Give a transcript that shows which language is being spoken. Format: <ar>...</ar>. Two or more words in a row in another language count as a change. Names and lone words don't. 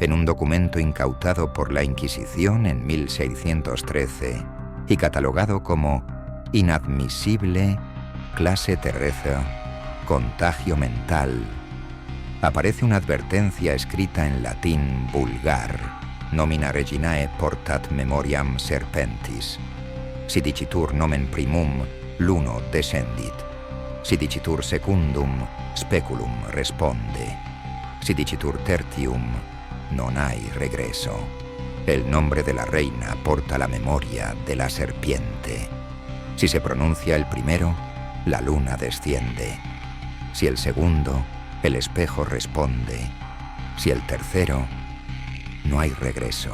<es>en un documento incautado por la Inquisición en 1613 y catalogado como inadmisible, clase terrestre, contagio mental, aparece una advertencia escrita en latín vulgar,</es> <la>nomina reginae portat memoriam serpentis. Si dicitur nomen primum, luno descendit. Si dicitur secundum, speculum responde. Si dicitur tertium, non</la> <es>hay regreso. El nombre de la reina porta la memoria de la serpiente. Si se pronuncia el primero, la luna desciende. Si el segundo, el espejo responde. Si el tercero, no hay regreso.</es>